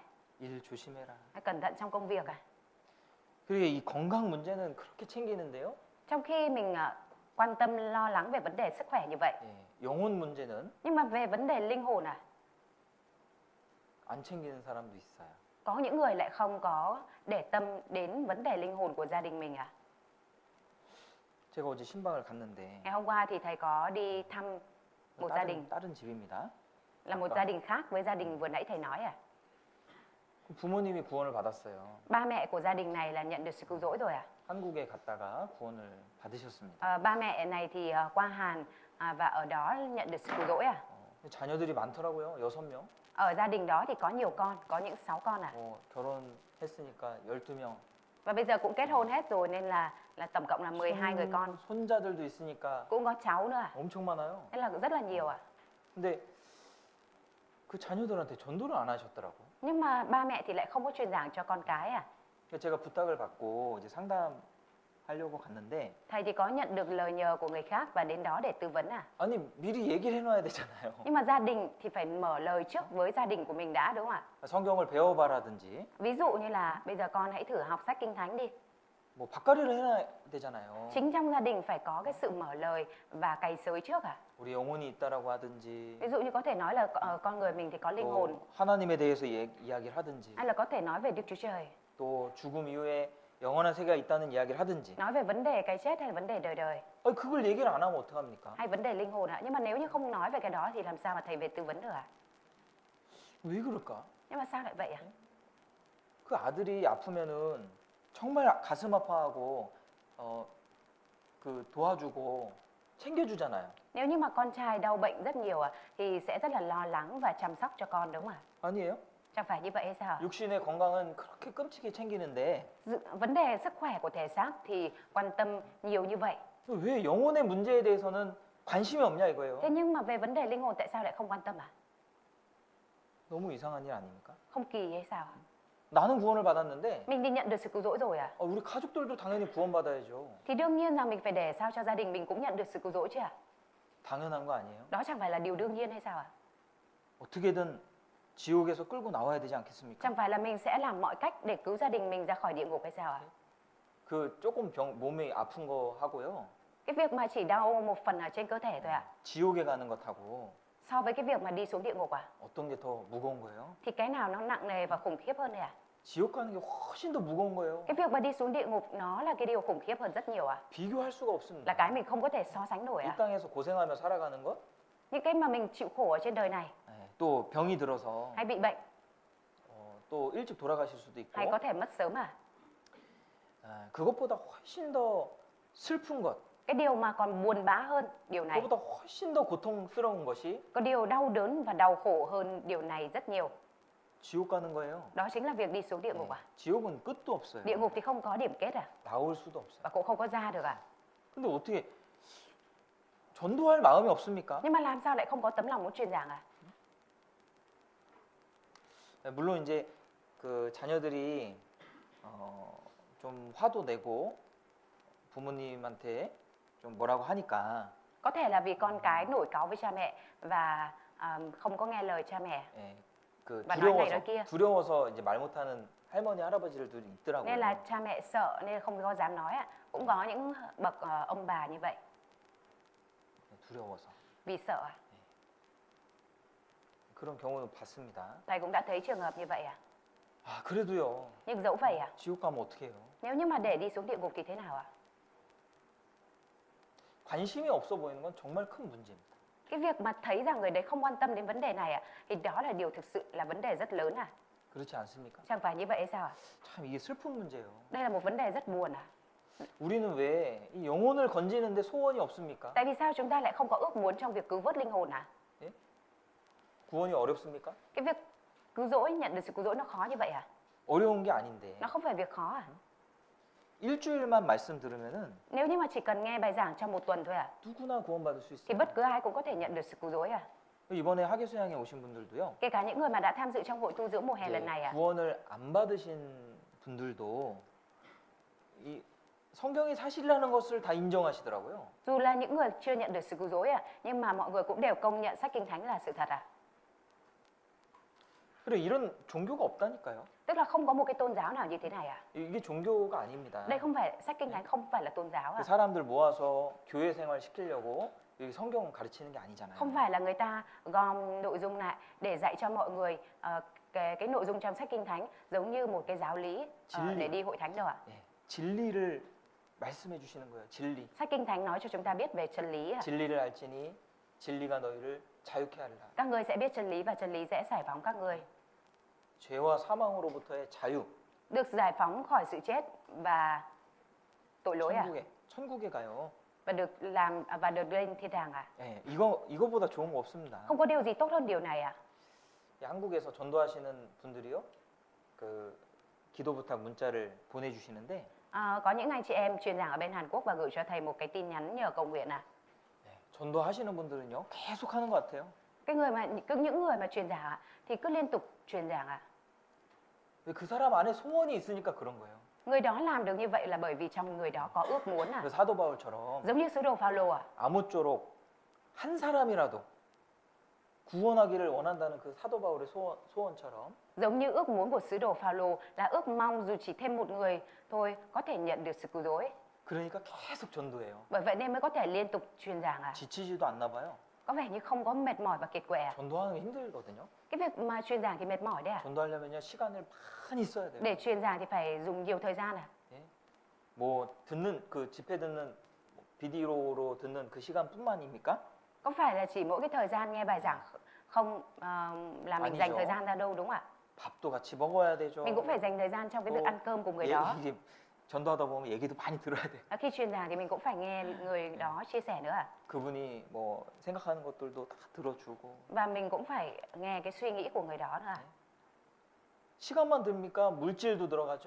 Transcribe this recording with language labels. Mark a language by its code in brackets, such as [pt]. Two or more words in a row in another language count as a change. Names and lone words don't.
[ko] 일 조심해라. [vi] hay cẩn thận trong công việc à. [ko] 그리고 이 건강 문제는 그렇게 챙기는데요. [vi] Trong khi mình quan tâm lo lắng về vấn đề sức khỏe như vậy, [ko] 예, 영혼 문제는 [vi] nhưng mà về vấn đề linh hồn à, [ko] 안 챙기는 사람도 있어요. [vi] có những người lại không có để tâm đến vấn đề linh hồn của gia đình mình à. [ko] 제가 어제 신방을 갔는데 [vi] Ngày hôm qua thì thầy có đi thăm một gia đình, [ko] 다른 집입니다. [vi] là một gia đình khác với gia đình vừa nãy thầy nói à. [ko] 부모님이 구원을 받았어요. [vi] Ba mẹ của gia đình này là nhận được sự cứu rỗi rồi à. [ko] 한국에 갔다가 구원을 받으셨습니다. [vi] Ba mẹ này thì qua Hàn và ở đó nhận được sự cứu rỗi à. [ko] 자녀들이 많더라고요. 6명. [vi] Ở gia đình đó thì có nhiều con, có những 6 con à. [ko] 결혼했으니까 12명. [vi] Và bây giờ cũng kết hôn hết rồi nên là tổng cộng là 12 người con. [ko] 손자들도 있으니까 [vi] Cũng có cháu nữa à. [ko] 엄청 많아요. [vi] Nên là rất là nhiều à. [ko] 근데 그 자녀들한테 전도를 안 하셨더라고. [vi] Nhưng mà ba mẹ thì lại không có truyền giảng cho con cái à. [ko] 그래서 제가 부탁을 받고 이제 상담하려고 갔는데 [vi] Thầy thì có nhận được lời nhờ của người khác và đến đó để tư vấn à. [ko] 아니 미리 얘기를 해놔야 되잖아요. [vi] Nhưng mà gia đình thì phải mở lời trước với gia đình của mình đã đúng không ạ? [ko] 성경을 배워봐라든지 [vi] Ví dụ như là bây giờ con hãy thử học sách Kinh Thánh đi. [ko] 뭐 밭가리를 해놔야 되잖아요. [vi] Chính trong gia đình phải có cái sự mở lời và cày xới trước à. [ko] 우리 영혼이 있다라고 하든지 [vi] Ví dụ như có thể nói là con người mình thì có linh hồn, [ko] 또 하나님에 대해서 이야기를 하든지 [vi] hay là có thể nói về Đức Chúa Trời, [ko] 또 죽음 이후에 영원한 세계가 있다는 이야기를 하든지 [vi] nói về vấn đề cái chết hay là vấn đề đời đời, [ko] 그걸 얘기를 안 하면 어떡합니까? [vi] hay vấn đề linh hồn ạ. Nhưng mà nếu như không nói về cái đó thì làm sao mà thầy về tư vấn được ạ? [ko] 왜 그럴까? [vi] Nhưng mà sao lại vậy ạ? [ko] 그 아들이 아프면은 정말 가슴 아파하고 그 도와주고 챙겨주잖아요. [vi] Nếu như mà con trai đau bệnh rất nhiều thì sẽ rất là lo lắng và chăm sóc cho con đúng không ạ? [ko] 아니에요? [vi] Chẳng phải như vậy hay sao ạ? [ko] 육신의 건강은 그렇게 끔찍이 챙기는데 [vi] Vấn đề sức khỏe của thể xác thì quan tâm nhiều như vậy. [ko] 왜 영혼의 문제에 대해서는 관심이 없냐 이거예요. [vi] Thế nhưng mà về vấn đề linh hồn tại sao lại không quan tâm ạ? [ko] 너무 이상한 일 아닙니까? [vi] Không kỳ hay sao ạ? [ko] 나는 구원을 받았는데 [vi] Mình đi nhận được sự cứu rỗi rồi à? [ko] 우리 가족들도 당연히 구원받아야죠. [vi] Thì đương nhiên rằng mình phải để sao cho gia đình mình cũng nhận được sự cứu rỗi chứ ạ? [ko] 당연한 거 아니에요? [vi] Đó chẳng phải là điều đương nhiên hay sao ạ? [ko] 어떻게든 지옥에서 끌고 나와야 되지 않겠습니까? [vi] Chẳng phải là mình sẽ làm mọi cách để cứu gia đình mình ra khỏi địa ngục hay sao ạ? [ko] 그 조금 몸이 아픈 거 하고요. [vi] Cái việc mà chỉ đau một phần ở trên cơ thể thôi ạ. [ko] 지옥에 가는 것하고 [vi] So với cái việc mà đi xuống địa ngục ạ, [ko] 어떤 게 더 무거운 거예요? [vi] thì cái nào nó nặng nề và khủng khiếp hơn đây ạ? [ko] 지옥 가는 게 훨씬 더 무거운 거예요. [vi] Cái việc mà đi xuống địa ngục nó là cái điều khủng khiếp hơn rất nhiều ạ. [ko] 비교할 수가 [vi] Là [ko] 없습니다. [vi] cái mình không có thể so sánh nổi [ko] 이 [vi] ạ. [ko] 땅에서 고생하며 살아가는 것, [vi] Những cái mà mình chịu khổ ở trên đời này, [ko] 네, 또 병이 들어서 [vi] hay bị bệnh, [ko] 또 일찍 돌아가실 수도 있고, [vi] hay có thể mất sớm à. [ko] 그것보다 훨씬 더 슬픈 것, [vi] Cái điều mà còn buồn bã hơn điều này, [ko] 그것보다 훨씬 더 고통스러운 것이 [vi] có điều đau đớn và đau khổ hơn điều này rất nhiều. [ko] 지옥 가는 거예요. [vi] Đó chính là việc đi xuống địa ngục [ko] 네, [vi] à. [ko] 지옥은 끝도 없어요. [vi] Địa ngục thì không có điểm kết à, [ko] 나올 수도 없어요. [vi] và cũng không có ra được à. [ko] 근데 어떻게 전도할 마음이 없습니까? [vi] Nhưng mà làm sao lại không có tấm lòng muốn truyền giảng à? [ko] 물론 이제 그 자녀들이 좀 화도 내고 부모님한테 좀 뭐라고 하니까 [vi] Có thể là vì con cái nổi cáu với cha mẹ và không có nghe lời cha mẹ, [ko] 예, 그 [vi] 말 này nói kia. [ko] 두려워서 이제 말 못하는 할머니 할아버지들도 있더라고요. [vi] nên là cha mẹ sợ nên không có dám nói ạ. Cũng có những bậc ông bà như vậy, [ko] 두려워서 [vi] vì sợ à. [ko] 그런 경우는 봤습니다. [vi] Thầy cũng đã thấy trường hợp như vậy à. [ko] 아 그래도요. [vi] Nhưng dẫu vậy à, [ko] 지옥 가면 어떻게 해요? [vi] nếu như mà để đi xuống địa ngục thì thế nào ạ? [ko] 관심이 없어 보이는 건 정말 큰 문제입니다. [vi] Cái việc mà thấy rằng người đấy không quan tâm đến vấn đề này ạ, thì đó là điều thực sự là vấn đề rất lớn à. [ko] 그렇지 않습니까? [vi] Chẳng phải như vậy hay sao ạ? [ko] 참 이게 슬픈 문제예요. [vi] Đây là một vấn đề rất buồn à. [ko] 우리는 왜 이 영혼을 건지는데 소원이 없습니까? [vi] Tại vì sao chúng ta lại không có ước muốn trong việc cứu vớt linh hồn à? [ko] 구원이 어렵습니까? [vi] Cái việc cứu rỗi, nhận được sự cứu rỗi nó khó như vậy à? [ko] 어려운 게 아닌데 [vi] Nó không phải việc khó à? [ko] 일주일만 말씀 들으면은 [vi] Nếu như mà chỉ cần nghe bài giảng trong một tuần thôi à, [ko] 누구나 구원받을 수 [vi] thì [ko] 있어요. [vi] bất cứ ai cũng có thể nhận được sự cứu rỗi à? [ko] 이번에 하계수양에 오신 분들도요. [vi] Kể cả những người mà đã tham dự trong hội tu dưỡng mùa hè lần này à? [ko] 구원을 안 받으신 분들도 이 성경이 사실이라는 것을 다 인정하시더라고요. [vi] Dù là những người chưa nhận được sự cứu rỗi à, nhưng mà mọi người cũng đều công nhận sách Kinh Thánh là sự thật à? [ko] 그래 이런 종교가 없다니까요. [vi] Tức là không có một cái tôn giáo nào như thế này à? [ko] 이게 종교가 아닙니다. [vi] Đây không phải, sách Kinh Thánh không phải là tôn giáo [ko] 그 [vi] à? [ko] 사람들 모아서 교회 생활 시키려고 여기 성경 가르치는 게 아니잖아요. [vi] Không phải là người ta gom nội dung lại để dạy cho mọi người cái nội dung trong sách Kinh Thánh giống như một cái giáo lý [ko] 진리. [vi] để đi hội thánh đâu ạ? [ko] 예, 진리를 말씀해 주시는 거예요. 진리. [vi] Sách Kinh Thánh nói cho chúng ta biết về chân lý à? [ko] 진리를 알지니 진리가 너희를 자유케 하리라. [vi] Các ngươi sẽ biết chân lý và chân lý sẽ giải phóng các ngươi. [ko] 죄와 사망으로부터의 자유. [vi] Được giải phóng khỏi sự chết và tội lỗi à? [ko] 천국에 가요. [vi] Và được lên thiên đàng à? [ko] 예, 이거보다 좋은 거 없습니다. [vi] Không có điều gì tốt hơn điều này à? [ko] 이 한국에서 전도하시는 분들이요. 그 기도 부탁 문자를 보내주시는데 [vi] Có những anh chị em truyền giảng ở bên Hàn Quốc và gửi cho thầy một cái tin nhắn nhờ cầu nguyện à? [ko] 전도하시는 분들은요 계속 하는 것 같아요. [vi] Những người mà truyền giảng à, thì cứ liên tục truyền giảng à? [ko] 그 사람 안에 소원이 있으니까 그런 거예요. [vi] Người đó làm được như vậy là bởi vì trong người đó có ước muốn à? [ko] 그 사도 바울처럼 [vi] Giống như sứ đồ Phaolô à? [ko] 아무쪼록 한 사람이라도 구원하기를 원한다는 그 사도 바울의 소원처럼 [vi] Giống như ước muốn của sứ đồ Phaolô là ước mong dù chỉ thêm một người thôi có thể nhận được sự cứu rỗi. [ko] 그러니까 계속 전도해요. [vi] Bởi vậy nên mới có thể liên tục truyền giảng à? [ko] 지치지도 않나 봐요. [vi] Có vẻ như không có mệt mỏi và kiệt quệ à? [ko] 전도하는 게 힘들거든요. [vi] Cái việc mà truyền giảng thì mệt mỏi đấy à? [ko] 전도하려면요 시간을 많이 써야 돼요. [vi] Để truyền giảng thì phải dùng nhiều thời gian à? [ko] 예? 뭐 듣는 그 집회 듣는 비디오로 듣는 그 시간뿐만입니까? [vi] Có phải là chỉ mỗi cái thời gian nghe bài giảng không là mình dành [ko] 아니죠. [vi] thời gian ra đâu đúng không ạ? [ko] 밥도 같이 먹어야 되죠. [vi] Mình cũng phải dành thời gian trong cái việc ăn cơm cùng người đó. [ko] 이게 전도하다 보면 얘기도 많이 들어야 돼. [vi] Khi truyền giảng thì mình cũng phải nghe người đó chia sẻ nữa à? [ko] 그분이 뭐 생각하는 것들도 다 들어주고. [vi] Và mình cũng phải nghe cái suy nghĩ của người đó nữa à? [ko] 시간만 듭니까? 물질도 들어가죠.